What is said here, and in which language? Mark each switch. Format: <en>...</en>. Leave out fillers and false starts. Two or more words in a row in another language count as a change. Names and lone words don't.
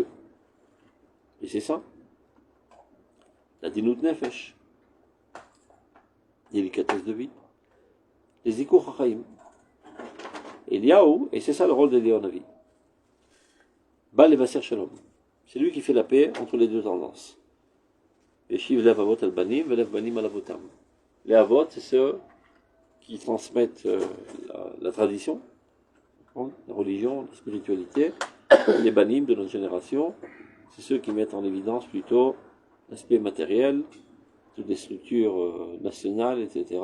<fr>Et c'est ça, la</fr> <he>עדינות נפש,</he> <fr>délicatesse de vie, les</fr> <he>עיקר חכמים.</he> <fr>Eliyahu, et c'est ça le rôle d'Eliyahu Navi.</fr> <he>בעל לבשר שלום.</he> <fr>C'est lui qui fait la paix entre les deux tendances.</fr> <he>ישיב לב אבות על בנים, ולב בנים על אבותם.</he> <fr>Les avot, c'est ceux qui transmettent la tradition, la religion, la spiritualité. Les banim de notre génération, c'est ceux qui mettent en évidence plutôt l'aspect matériel, toutes les structures nationales, etc.</fr>